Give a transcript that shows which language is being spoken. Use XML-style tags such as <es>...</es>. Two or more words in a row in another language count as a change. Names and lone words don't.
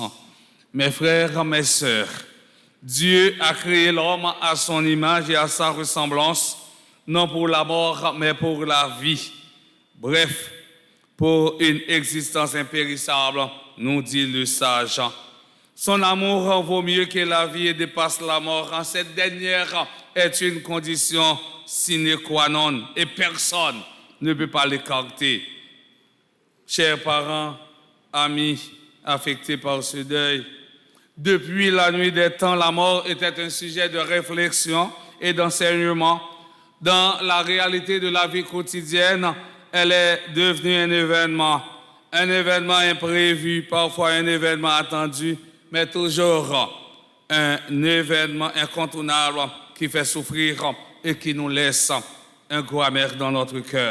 <fr>Mes frères, mes sœurs, Dieu a créé l'homme à son image et à sa ressemblance, non pour la mort, mais pour la vie. Bref, pour une existence impérissable, nous dit le sage. Son amour vaut mieux que la vie et dépasse la mort. Cette dernière est une condition</fr> <la>sine qua non</la> <fr>et personne ne peut pas l'écarter. Chers parents, amis affectés par ce deuil, depuis la nuit des temps, la mort était un sujet de réflexion et d'enseignement. Dans la réalité de la vie quotidienne, elle est devenue un événement imprévu, parfois un événement attendu, mais toujours un événement incontournable qui fait souffrir et qui nous laisse un goût amer dans notre cœur.</fr>